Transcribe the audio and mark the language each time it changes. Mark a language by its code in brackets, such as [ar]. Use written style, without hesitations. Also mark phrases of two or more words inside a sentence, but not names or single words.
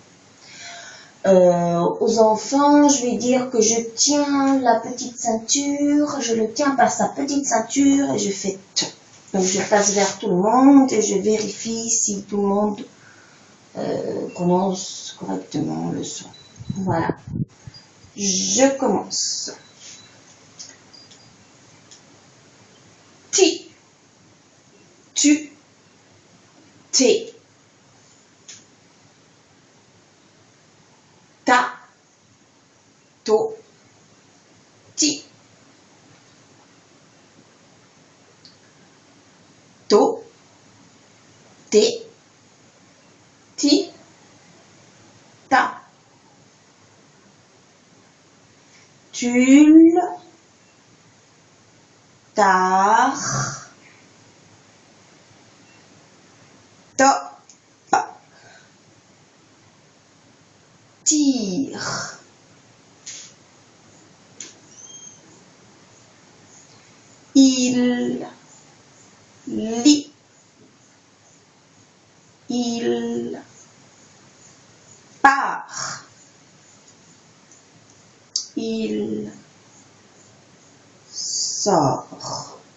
[fr] Aux enfants, je vais dire que je tiens la petite ceinture, je le tiens par sa petite ceinture et je fais T. Donc je passe vers tout le monde et je vérifie si tout le monde prononce correctement le son. Voilà. Je commence. Ti, tu, té, ta, to, ti, to, té, ti, ta. Tulle, tar, top, tire, il, lit, il part, il sort.